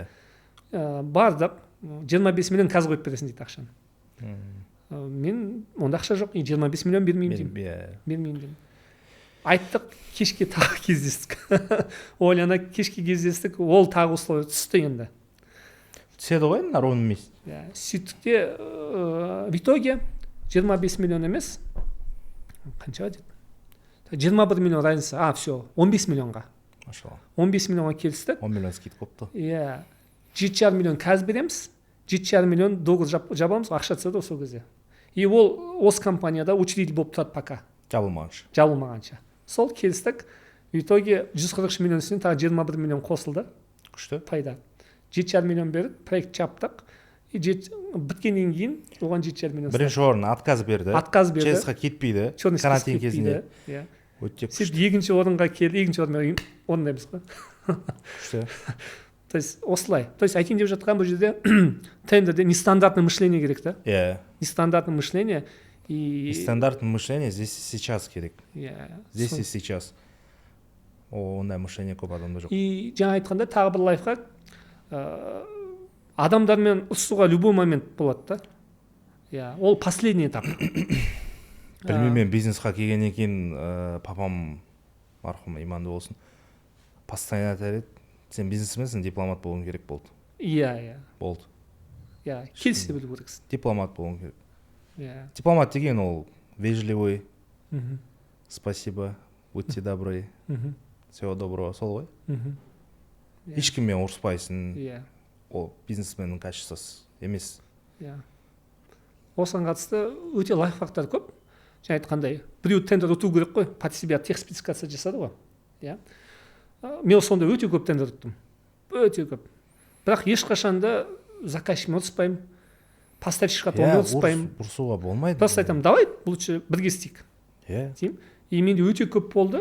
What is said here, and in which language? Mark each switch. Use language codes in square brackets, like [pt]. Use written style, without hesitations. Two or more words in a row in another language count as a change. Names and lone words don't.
[kk] Бардық, 25 миллион қазір қойып бересің дейді ақшаны. Мен онда ақша жоқ, 25 миллион бермеймін деймін. Айттық, кешке тағы кездестік. Ойлана кешке кездестік, ол тағы условия түсті енді. Түседі ғой, [ru] ровно месяц. [kk] Сөйттік те, [ru] в итоге [kk] 25 миллион емес, қанша деді? 21 миллион [ru] разница, все, [kk] 15 миллионға. Машалла. 15 миллионға келістік. 10 миллион скидка қопты. Иә, 7,5 миллион қазір береміз, 7,5 миллион договор жабамыз, ақша түседі сол кезде. И ол осы компанияда учредитель болып тұрады пока. Жабылмағанша. Сол келістік, [ru] в итоге [kk] 143 миллион үстіне тағы 21 миллион қосылды. Күшті. Пайда. 7,5 миллион беріп, проект жаптық. Біткеннен кейін оған 7,5 миллион. Бірінші орын отказ берді. ЧС-ға кетпейді. Карантин кезінде. Сөйтіп екінші орынға келді, екінші орынға орындаймыз ғой. Күшті. [ru] То есть [kk] осылай. [ru] То есть [kk] айтайын деп жатқан бұл жерде тендерде [ru] нестандартное мышление [kk] керек та. Иә. [ru] Нестандартное мышление и нестандартное мышление здесь и сейчас [kk] керек. Иә. [ru] Здесь и сейчас. [kk] Ондай мышление көп адамда жоқ. И жаңа айтқанда тағы бір лайфхак. Адамдармен ұрысуға [ru] любой момент [kk] болады да. Иә, ол [ru] последний этап. [kk] білмеймін, мен бизнесқа келгеннен кейін папам марқұм иманды болсын постоянно айтар еді, сен бизнесменсің, дипломат болуың керек болды. Болды. Болды. Келісе білу керексің. Дипломат болуың керек. Дипломат деген ол [ru] вежливый, спасибо, будьте добры, всего доброго, [kk] сол ғой. Ешкіммен ұрыспайсың. Ол бизнесменнің качествосы емес. Осыған қатысты өте лайфхактар көп. Жаңа айтқандай, біреу тендер ұту керек қой, [ru] под себя техспецификация [kk] жасады ғой. Мен сонда өте көп тендер ұттым. Өте көп. Бірақ ешқашанда заказчикпен ұрыспаймын, поставщикқа ұрыспаймын. Ұрысуға болмайды. Просто айтамын, [ru] давай лучше [kk] бірге істейік. И менде өте көп болды.